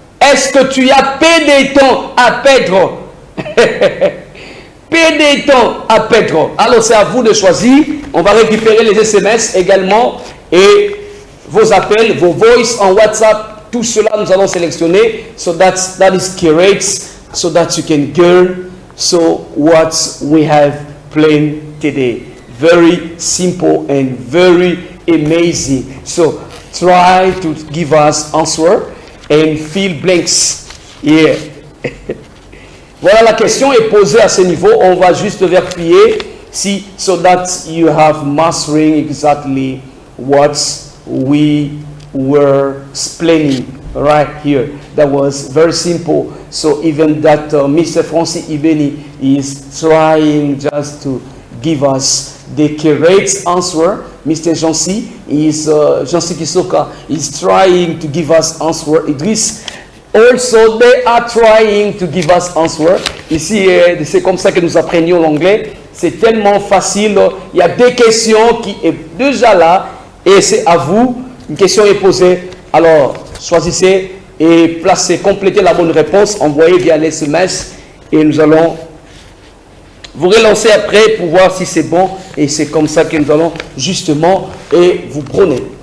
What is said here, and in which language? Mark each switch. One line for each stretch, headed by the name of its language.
French: Est-ce que tu as peu de temps à perdre? Peu de temps à perdre. Alors c'est à vous de choisir. On va récupérer les SMS également et vos appels, vos voices en WhatsApp. Tout cela nous allons sélectionner.
English: So that is correct. So that you can learn. So what we have planned today. Very simple and very amazing. So try to give us answer and fill blanks. Yeah.
French: Voilà, la question est posée à ce niveau. On va juste vérifier si
English: so that you have mastering exactly what we were explaining right here. That was very simple. So even that Mr. Francis Ibeni is trying just to give us the correct answer. Mr. Jansi is Jansi Kisoka is trying to give us answer. Idris also they are trying to give us answer.
French: Ici c'est comme ça que nous apprenions l'anglais. C'est tellement facile. Il y a des questions qui est déjà là et c'est à vous. Une question est posée, alors choisissez et placez, complétez la bonne réponse, envoyez via l'SMS et nous allons vous relancer après pour voir si c'est bon et c'est comme ça que nous allons justement et vous prenez.